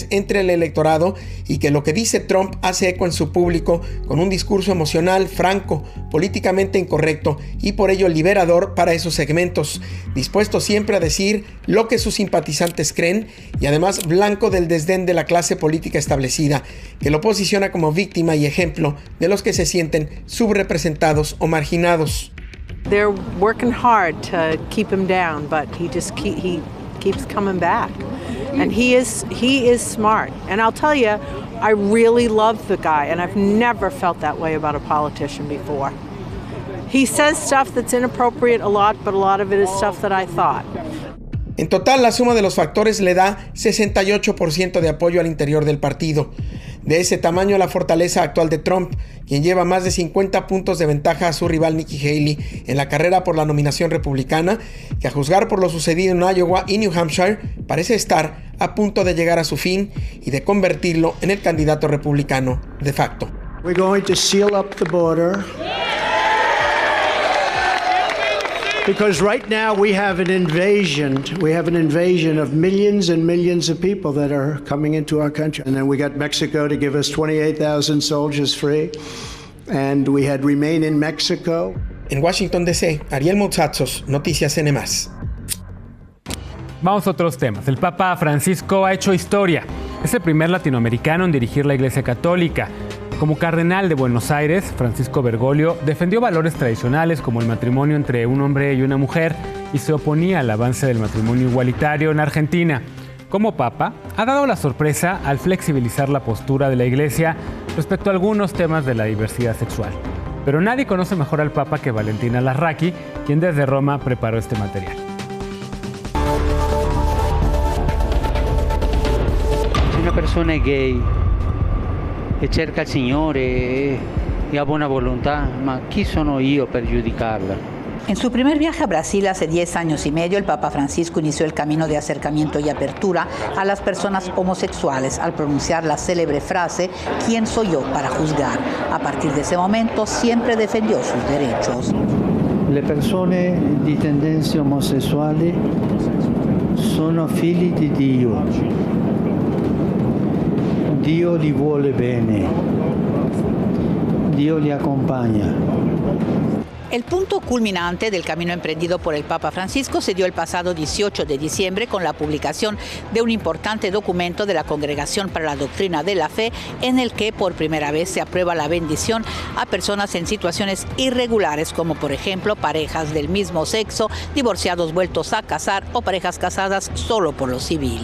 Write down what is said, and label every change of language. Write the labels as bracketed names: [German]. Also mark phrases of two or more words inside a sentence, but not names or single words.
[Spanish] entre el electorado y que lo que dice Trump hace eco en su público con un discurso emocional, franco, políticamente incorrecto y por ello liberador para esos segmentos, dispuesto siempre a decir lo que sus simpatizantes creen y además blanco del desdén de la clase política establecida, que lo posiciona como víctima y ejemplo de los que se sienten subrepresentados o marginados. [English] They're working hard to keep him down, but he keeps coming back. And he is smart. And I'll tell you, I really love the guy, and I've never felt that way about a politician before. He says stuff that's inappropriate a lot, but a lot of it is stuff that I thought. [Spanish] En total, la suma de los factores le da 68% de apoyo al interior del partido. De ese tamaño la fortaleza actual de Trump, quien lleva más de 50 puntos de ventaja a su rival Nikki Haley en la carrera por la nominación republicana, que a juzgar por lo sucedido en Iowa y New Hampshire, parece estar a punto de llegar a su fin y de convertirlo en el candidato republicano de facto. [English] We're going to seal up the border. Because right now we have an invasion. We have an invasion of millions and millions of people that are coming into our country. And then we got Mexico to give us 28,000 soldiers free. And we had remain in Mexico. [Spanish] En Washington, D.C., Ariel Moutsatzos, Noticias N+. Vamos a otros temas. El Papa Francisco ha hecho historia. Es el primer latinoamericano en dirigir la Iglesia Católica. Como cardenal de Buenos Aires, Francisco Bergoglio defendió valores tradicionales como el matrimonio entre un hombre y una mujer y se oponía al avance del matrimonio igualitario en Argentina. Como Papa, ha dado la sorpresa al flexibilizar la postura de la Iglesia respecto a algunos temas de la diversidad sexual. Pero nadie conoce mejor al Papa que Valentina Larraqui, quien desde Roma preparó este material. [Italian] Una persona è gay e cerca il Signore e ha buona volontà, ma chi sono io per giudicarla? [Spanish] En su primer viaje a Brasil hace 10 años y medio, el Papa Francisco inició el camino de acercamiento y apertura a las personas homosexuales al pronunciar la célebre frase «¿Quién soy yo para juzgar?». A partir de ese momento siempre defendió sus derechos. [Italian] Le persone di tendenze omosessuali sono figli di Dio. Dio li vuole bene. Dio li acompaña. [Spanish] El punto culminante del camino emprendido por el Papa Francisco se dio el pasado 18 de diciembre con la publicación de un importante documento de la Congregación para la Doctrina de la Fe, en el que por primera vez se aprueba la bendición a personas en situaciones irregulares, como por ejemplo parejas del mismo sexo, divorciados vueltos a casar o parejas casadas solo por lo civil.